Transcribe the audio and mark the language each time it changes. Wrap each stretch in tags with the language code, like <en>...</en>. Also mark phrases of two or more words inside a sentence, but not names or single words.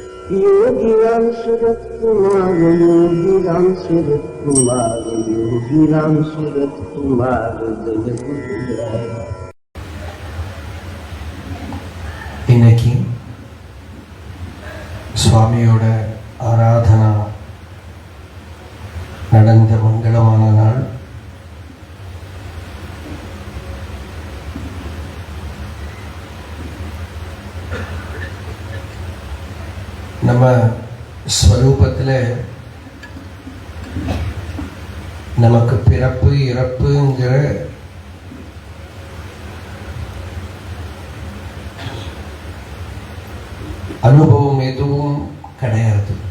<hi>योगीराम सूरत कुमार, योगीराम सूरत कुमार, योगीराम सूरत कुमार जय गुरुराय.</hi> <ta>இன்னைக்கு சுவாமியோட ஆராதனா நடந்த மங்களமான நாள். நம்ம ஸ்வரூபத்தில் நமக்கு பிறப்பு இறப்புங்கிற அனுபவம் எதுவும் கிடையாது.</ta>